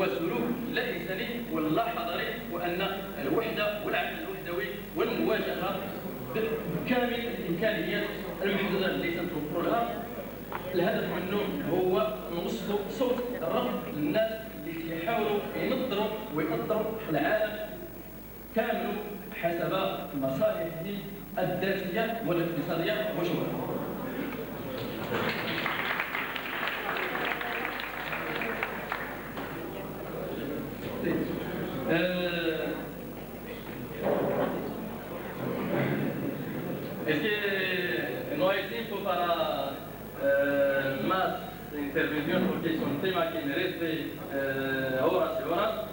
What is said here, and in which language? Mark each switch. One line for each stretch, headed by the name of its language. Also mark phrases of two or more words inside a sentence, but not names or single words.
Arabic: سلوك لا انساني ولا حضاري، وان الوحده والعمل الوحدوي والمواجهه بكامل الامكانيات المحدوده اللي تنتوفر لها الهدف منه هو نوصلوا صوت الرفض للناس اللي يحاولوا ينظروا ويقدروا العالم كامل حسب مصالحهم الذاتيه والاقتصاديه وشغلها.
Spanish: Es que no hay tiempo para más intervención porque es un tema que merece horas y horas.